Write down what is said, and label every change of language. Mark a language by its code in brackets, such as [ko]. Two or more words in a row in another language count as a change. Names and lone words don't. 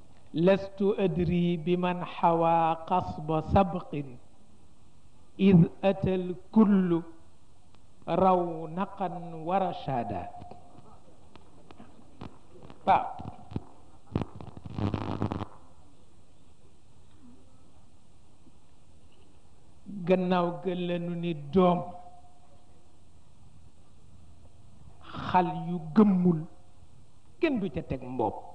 [ar] لست أدري بمن حوى قصب سبق إذ أتى الكل رونقا ورشادا. [wo] gannaaw gëlanu ni doom xal yu gëmmul kenn du ca teg mbopp.